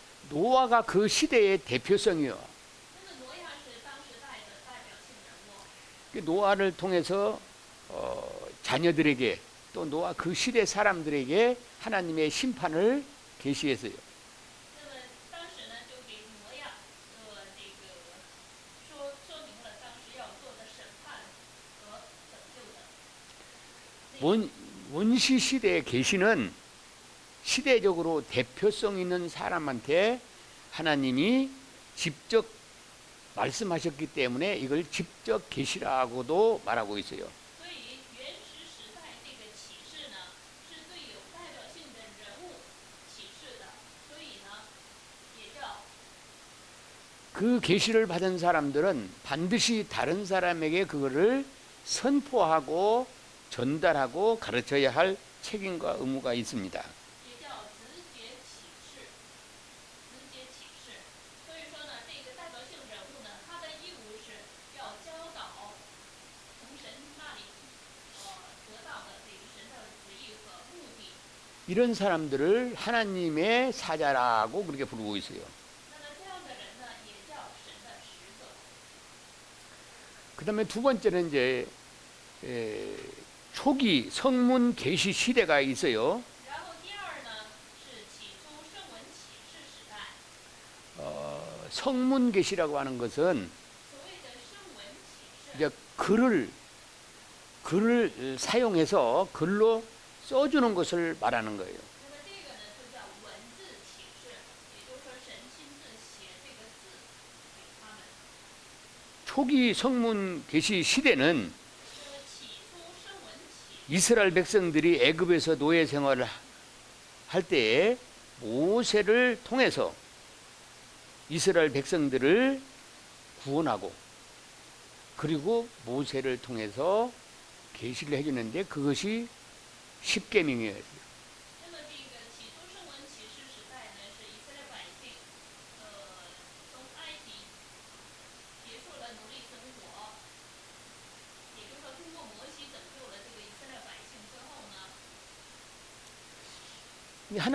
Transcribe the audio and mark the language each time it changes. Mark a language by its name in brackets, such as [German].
[Korean] 노아가 그 시대의 대표성이요. [Chinese] 那么挪亚是当时代的代表性人物， [Korean] 그 노아를 통해서 자녀들에게 또 노아 그 시대 사람들에게 하나님의 심판을 계시했어요. [Chinese] 那么当时呢，就给挪亚这个说明了当时要做的审判和拯救的内容。 [Korean] 원시 시대의 계시는 시대적으로 대표성 있는 사람한테 하나님이 직접 말씀하셨기 때문에 이걸 직접 계시라고도 말하고 있어요. [Chinese] 所以原始时代这个启示呢，是对有代表性的人物启示的，所以呢，也叫 [Korean] 그 계시를 받은 사람들은 반드시 다른 사람에게 그거를 선포하고 전달하고 가르쳐야 할 책임과 의무가 있습니다. [Chinese] 也叫直接启示，直接启示。所以说呢，这个代表性人物呢，他的义务是要教导从神那里得到的这个神的旨意和目的。 [Korean] 이런 사람들을 하나님의 사자라고 그렇게 부르고 있어요. [Chinese] 那么这样的人呢，也叫神的使者。 [Korean] 그 다음에 두 번째는 이제 초기 성문 계시 시대가 있어요. [Chinese] 然后第二呢，是起初圣文启示时代。 [Korean] 성문 계시라고 하는 것은 [Chinese] 所谓的圣文启示， [Korean] 이제 글을 사용해서 글로 써주는 것을 말하는 거예요. [Chinese] 那么这个呢，就叫文字启示，也就是说神亲自写这个字给他们。 [Korean] 초기 성문 계시 시대는 [Chinese] 那么起初圣文启 [Korean] 이스라엘 백성들이 애굽에서 노예 생활을 할 때에 모세를 통해서 이스라엘 백성들을 구원하고 그리고 모세를 통해서 계시를 해주는데 그것이 십계명이에요. [Chinese] 那么这个起初圣文启示时代呢，是以色列百姓，从埃及结束了奴隶生活，也就是说通过摩西拯救了这个以色列百姓之后呢，